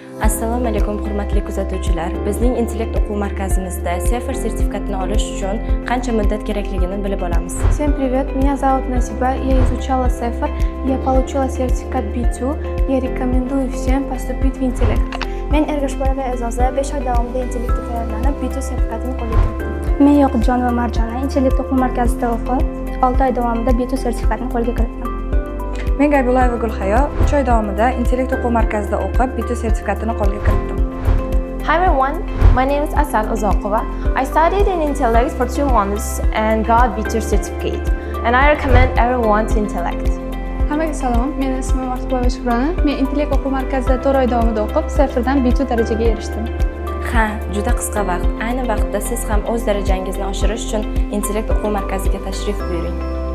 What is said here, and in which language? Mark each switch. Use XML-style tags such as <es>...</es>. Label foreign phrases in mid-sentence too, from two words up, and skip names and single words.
<uz>Assalomu alaykum hurmatli kuzatuvchilar. Bizning Intellekt o'quv markazimizda Sefer sertifikatini olish uchun qancha muddat kerakligini bilib olamiz.</uz> <ru>Всем привет, меня зовут Насиба, я изучала Sefer, я получила сертификат B2, я рекомендую всем поступить в Intellekt.</ru> <uz>Men Ergashboyeva E'zoza 5 oy davomida Intellektga tayyorlanib, B2 sertifikatini qo'lga kiritdim. Men Yoqubjonova Marjona Intellekt o'quv markazida o'qib, 6 oy davomida B2 sertifikatini qo'lga kiritdim. Men Gaybulayeva Gulhayo 3 oy davomida Intellekt o'quv markazida o'qib, B2 sertifikatini qo'lga kiritdim.</uz> <en>Hi everyone, my name is Asal Uzoqova. I studied in Intellekt for 2 months and got B2 certificate. And I recommend everyone to Intellekt.</en> <uz>Hammaga salom, men ismim Ortiqboyeva Shukrona. Men Intellekt o'quv markazida 4 oy davomida o'qib, Seferdan B2 darajaga erishdim. Ha, juda qisqa vaqt. Ayni vaqtda siz ham o'z darajangizni oshirish uchun Intellekt o'quv markaziga tashrif buyuring.</uz>